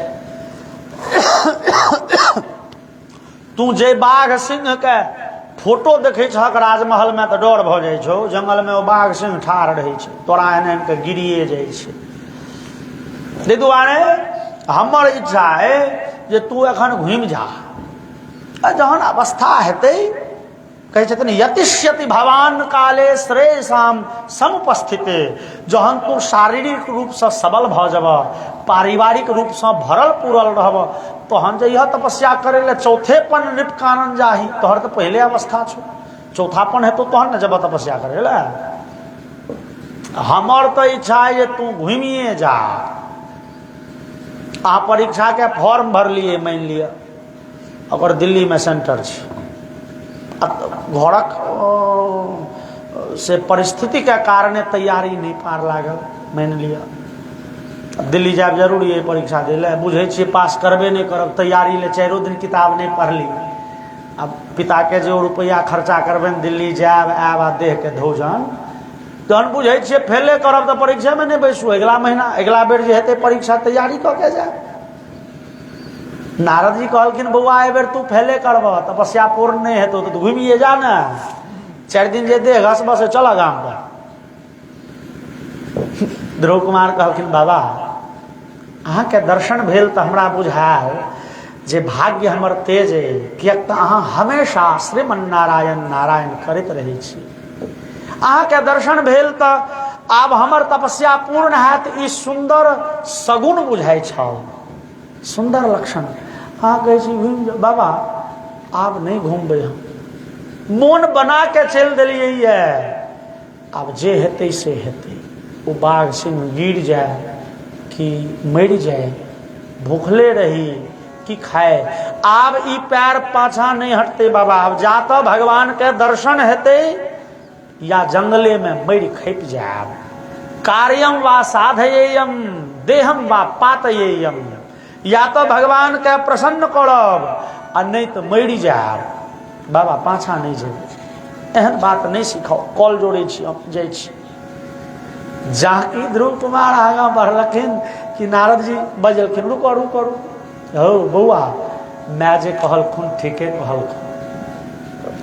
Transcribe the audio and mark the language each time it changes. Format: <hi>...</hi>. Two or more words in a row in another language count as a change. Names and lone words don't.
<mai>तू जे बाघ सिंह के फोटो देखे छक राजमहल में तो डर भ जाय छो जंगल में वो बाघ सिंह ठाड़ रहे छे तोरा एहन के गिरिए जाय छे। ताहि दुआरे हमर इच्छा है जे तू एखन घूम जा जहन अवस्था हेतै कहे छथिन</mai> <sa>यतिष्यति भवान काले श्रेयसाम समुपस्थिते।</sa> <mai>जहन तू शारीरिक रूप से सबल भ जब पारिवारिक रूप से भरल पूरल रहब तहन जे यह तपस्या करे ले</mai> <awa>चौथेपन नृप कानन जाही</awa> <mai>तोहर तो पहले अवस्था छो चौथापन हेतु तहन न जब तपस्या करे ले। हमर तो इच्छा है जे तू घूमिए जा। आ परीक्षा के फॉर्म भर लिए मान लिया अगर दिल्ली में सेंटर छे घरक से परिस्थिति के कारण तैयारी नहीं पार लागल। मान लिया दिल्ली जाए जरूरी है परीक्षा दे ले, बुझे छे पास करबे नहीं करब, तैयारी ले 4 दिन किताब नहीं पढ़ली। अब पिता के जो रुपया खर्चा करबे दिल्ली जाए आब आ देह के धोजन तहन बुझे छे फेले करब तो परीक्षा में नहीं बैसू, अगला महीना अगला बेर जे हेते परीक्षा तैयारी कऽ के जाए। नारद जी कहलखिन बौआ ए बेर तू फेले करब, तपस्या पूर्ण नहीं हेतौ तो घूमिए जा ना, 4 दिन जे देह घस बस चल गाम पर। ध्रुव कुमार कहलखिन बाबा अहाँ के दर्शन भेल तो हमरा बुझायल जे भाग्य हमर तेज है, कियाक तऽ अहाँ हमेशा श्रीमन नारायण नारायण करैत रहै छी। अहाँ के दर्शन भेल तो आब हमर तपस्या पूर्ण हैत, ई सुंदर सगुन बुझाइ छल, सुंदर लक्षण। अहाँ कहै छी घुमि जाउ, बाबा आब नहीं घूमबै, हम मोन बना के चलि देलियै ये, आब जे हेतै से हेतै। वो बाघ सिंह गिर जाए कि मर जाए, भूखले रही कि खाए, आब ई पैर पाछा नहीं हटते बाबा। अब जा तो भगवान के दर्शन हेते या जंगले में मर खैप जाए।</mai> <sa>कार्यम वा साधयेयम देहम वा पातयेयम,</sa> <mai>या तो भगवान के प्रसन्न करब आ नहीं तो मर जाए बाबा, पाछा नहीं जेबै। एहन बात नहीं सिखाओ, कॉल जोड़े छी जाइ छी। जाकी ध्रुव कुमार आगा बढ़लखिन कि नारद जी बजलखिन रुको रुको रुको, हो बौआ मैं जे कहलखुन ठीके कहलखुन।</mai>